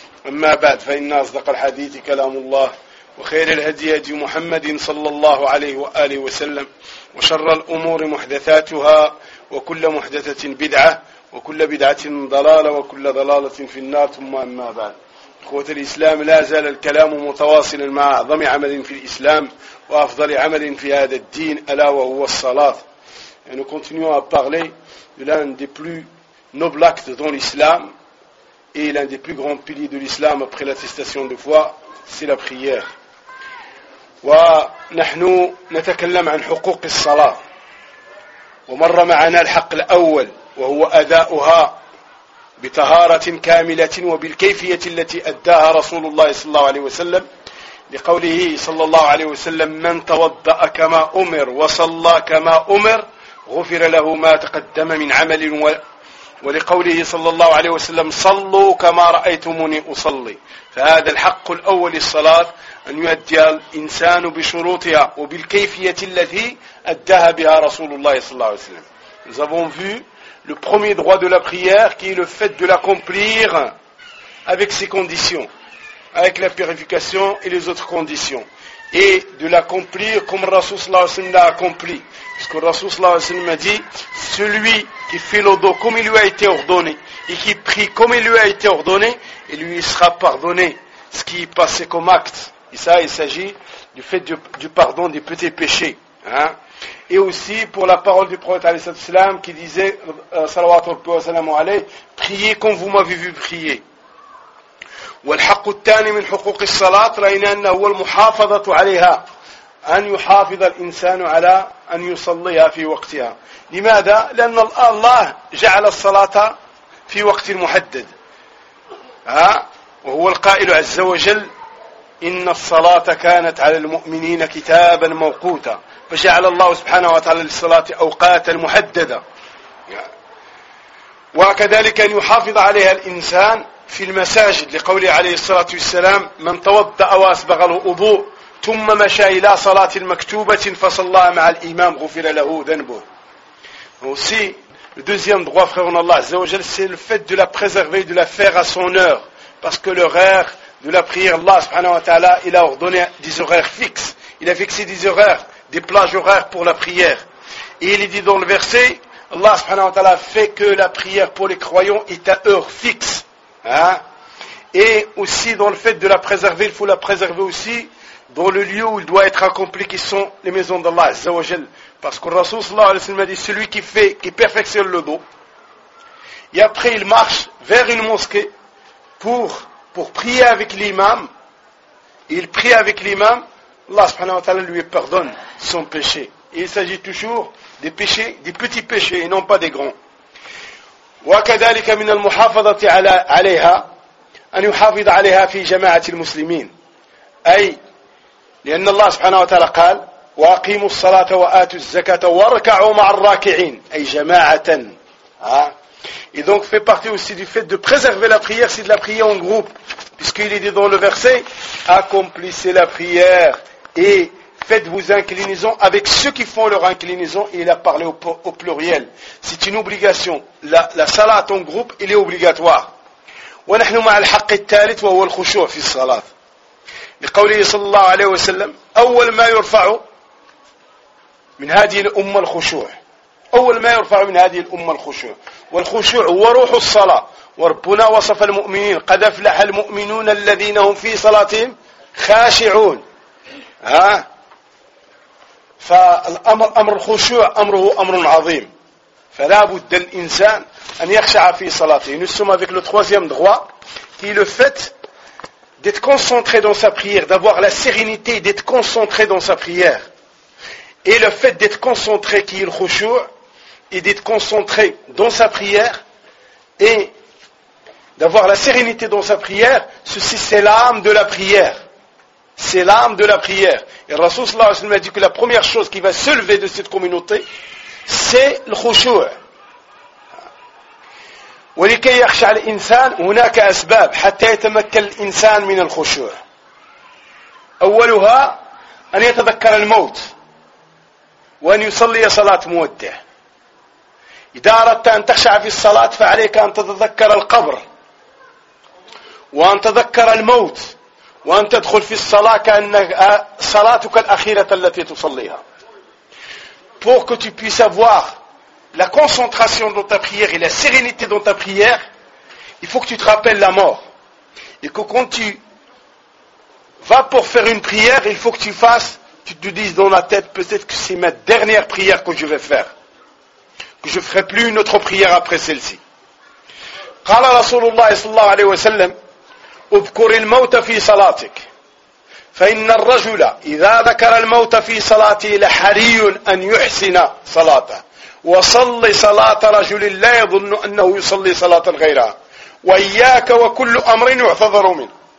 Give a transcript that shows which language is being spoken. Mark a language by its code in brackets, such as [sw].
[ar] أما بعد، فإن أصدق الحديث كلام الله، وخير الهدي هدي محمد صلى الله عليه وآله وسلم، وشر الأمور محدثاتها، وكل محدثة بدعة، وكل بدعة ضلالة، وكل ضلالة في النار. ثم أما بعد، إخوة الإسلام، لا زال الكلام متواصلا مع أعظم عمل في الإسلام وأفضل عمل في هذا الدين، ألا وهو الصلاة. [fr] Nous continuons à parler de l'un des plus nobles actes dans l'islam et l'un des plus grands piliers de l'islam après l'attestation de foi, c'est la prière. [ar] ونحن نتكلم عن حقوق الصلاة، ومر معنا الحق الأول وهو أداؤها بطهارة كاملة وبالكيفية التي أداها رسول الله صلى الله عليه وسلم، لقوله صلى الله عليه وسلم: من توضأ كما أمر وصلى كما أمر غفر له ما تقدم من عمل، ولقوله صلى الله عليه وسلم: صلوا كما رأيتموني أصلي. فهذا الحق الأول للصلاة، أن يؤدي الإنسان بشروطها وبالكيفية التي أداها بها رسول الله صلى الله عليه وسلم. [fr] Nous avons vu le premier droit de la prière, qui est le fait de l'accomplir avec ses conditions, avec la purification et les autres conditions, et de l'accomplir comme le Rasoul [ar] sallallahu alayhi wa sallam [fr] l'a accompli. Parce que le Rasoul [ar] sallallahu alayhi wa sallam [fr] a dit: celui qui fait l'odo comme il lui a été ordonné et qui prie comme il lui a été ordonné, il lui sera pardonné ce qui est passé comme acte. Et ça, il s'agit du fait du pardon des petits péchés. Hein? Et aussi pour la parole du prophète [ar] alayhi wa sallam [fr] qui disait, [ar] salawat wa sallam alayhi, [fr] priez comme vous m'avez vu prier. [ar] والحق الثاني من حقوق الصلاة رأينا أنه هو المحافظة عليها، أن يحافظ الإنسان على أن يصليها في وقتها. لماذا؟ لأن الله جعل الصلاة في وقت محدد، وهو القائل عز وجل: إن الصلاة كانت على المؤمنين كتابا موقوتا. فجعل الله سبحانه وتعالى للصلاة أوقاتا محددة، وكذلك أن يحافظ عليها الإنسان في المساجد، لقوله عليه الصلاة والسلام: من توضأ وأسبغ الوضوء ثم مشى إلى صلاة مكتوبة فصلى مع الإمام غفر له ذنبه. [fr] Aussi, le deuxième droit, frère en Allah [ar] Azza wa Jal, [fr] c'est le fait de la préserver, de la faire à son heure. Parce que l'horaire de la prière, Allah [ar] subhanahu wa ta'ala, [fr] il a ordonné des horaires fixes. Il a fixé des horaires, des plages horaires pour la prière. Et il est dit dans le verset, Allah [ar] subhanahu wa ta'ala [fr] fait que la prière pour les croyants est à heure fixe. Hein? Et aussi dans le fait de la préserver, il faut la préserver aussi dans le lieu où il doit être accompli, qui sont les maisons d'Allah [ar] Azza wa Jal. [fr] Parce que le Rasoul [ar] sallallahu alayhi wa sallam [fr] a dit: celui qui fait, qui perfectionne le dos, et après il marche vers une mosquée pour prier avec l'imam, et il prie avec l'imam, Allah [ar] subhanahu wa ta'ala [fr] lui pardonne son péché. Et il s'agit toujours des péchés, des petits péchés et non pas des grands. [ar] وكذلك من المحافظة عليها أن يحافظ عليها في جماعة المسلمين، أي لأن الله سبحانه وتعالى قال: وأقيموا الصلاة وآتوا الزكاة واركعوا مع الراكعين، أي جماعة. [fr] Et donc fait partie aussi du fait de préserver la prière, c'est de la prière en groupe, puisqu'il est dit dans le verset: accomplissez la prière et faites-vous inclinaison avec ceux qui font leur inclinaison. Et il a parlé au pluriel. C'est une obligation. La salat en groupe, il est obligatoire. [ar] Wa nahnu ma al-haqq al-thalit wa huwa al-khushu' fi as-salat. Li qawlihi sallallahu alayhi wa sallam: awwal ma yurfa'u min hadhihi al-umma al-khushu'. Awwal ma yurfa'u min hadhihi al-umma al-khushu'. Wal khushu' huwa ruhu as-salat. Wa rabbuna wasafa al-mu'minin: qad aflaha al-mu'minun alladhina hum fi salatihim khashi'un. فالأمر أمر الخشوع أمره أمر عظيم. فلا بد الإنسان أن يخشع في صلاته. [fr] Nous sommes avec le troisième droit, qui est le fait d'être concentré dans sa prière, d'avoir la sérénité, d'être concentré dans sa prière. Et le fait d'être concentré, qui est le khushu', et d'être concentré dans sa prière, et d'avoir la sérénité dans sa prière, ceci c'est l'âme de la prière. C'est l'âme de la prière. Et Rasoul [ar] sallallahu alayhi wa sallam [fr] a dit que la première chose qui va se lever de cette communauté, c'est le khushu'. [ar] ولكي يخشع الإنسان هناك أسباب حتى يتمكن الإنسان من الخشوع. أولها أن يتذكر الموت وأن يصلي صلاة مودة. إذا أردت أن تخشع في الصلاة فعليك أن تتذكر القبر وأن تذكر الموت وأن تدخل في الصلاة كأن صلاتك الأخيرة التي تصليها. [fr] Pour que tu puisses avoir la concentration dans ta prière et la sérénité dans ta prière, il faut que tu te rappelles la mort. Et que quand tu vas pour faire une prière, il faut que tu fasses, tu te dises dans la tête, peut-être que c'est ma dernière prière que je vais faire. Que je ne ferai plus une autre prière après celle-ci. [ar] قال رسول الله صلى الله عليه وسلم اذكر الموت في صلاتك فإن الرجل إذا ذكر الموت في صلاته لحري أن يحسن صلاته وصلي صلاة رجل لا يظن أنه يصلي صلاة غيرها وإياك وكل أمر يحذر منه.